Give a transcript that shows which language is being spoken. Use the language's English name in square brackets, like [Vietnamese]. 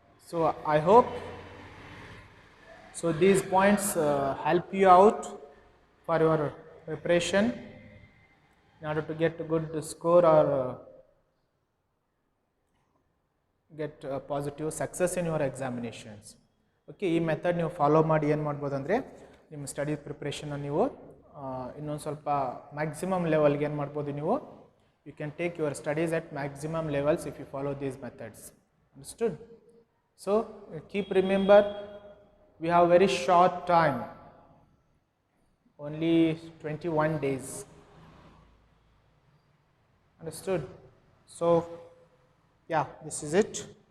[English] So I hope these points help you out for your preparation in order to get a good score or get a positive success in your examinations. [Kannada] Okay, ಈ method ನೀವು follow ಮಾಡಿ ಏನು ಮಾಡ್ಬೋದು ಅಂದರೆ ನಿಮ್ಮ study ಪ್ರಿಪ್ರೇಷನ್ನ ನೀವು ಇನ್ನೊಂದು ಸ್ವಲ್ಪ ಮ್ಯಾಕ್ಸಿಮಮ್ ಲೆವೆಲ್ಗೆ ಏನು ಮಾಡ್ಬೋದು ನೀವು [English] You can take your studies at maximum levels if you follow these methods. Understood? So keep remember we have very short time, only 21 days. Understood? So yeah, this is it.